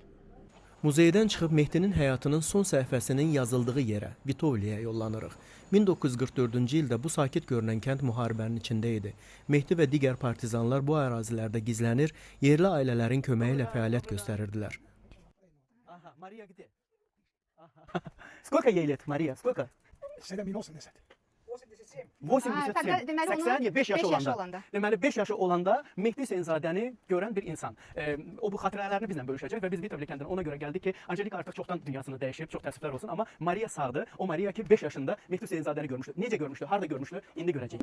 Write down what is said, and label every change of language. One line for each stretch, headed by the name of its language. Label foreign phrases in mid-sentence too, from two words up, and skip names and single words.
Azerbaijani: Muzeydən çıxıb Mehdinin həyatının son səhifəsinin yazıldığı yerə, Vitovliyə yollanırıq. 1944-cü ildə bu sakit görünən kənd müharibənin içində idi. Mehdi və digər partizanlar bu ərazilərdə gizlənir, yerli ailələrin köməyi ilə fəaliyyət göstərirdilər.
Russian: Aha, Maria где? Сколько ей лет, Maria? Сколько? 87. 87.
Azerbaijani: deməli 80, 5 yaşı olanda. olanda. Deməli 5 yaşı olanda Mehdi Hüseynzadəni görən bir insan. O bu xatirələrini bizlə bölüşəcək və biz Vitovli kəndinə ona görə gəldik ki, Angelika artıq çoxdan dünyasını dəyişib, çox təəssüflər olsun, amma Maria sağdır. O Maria ki 5 yaşında Mehdi Hüseynzadəni görmüşdü. Necə görmüşdü? Harda görmüşdü? İndi görəcəyik.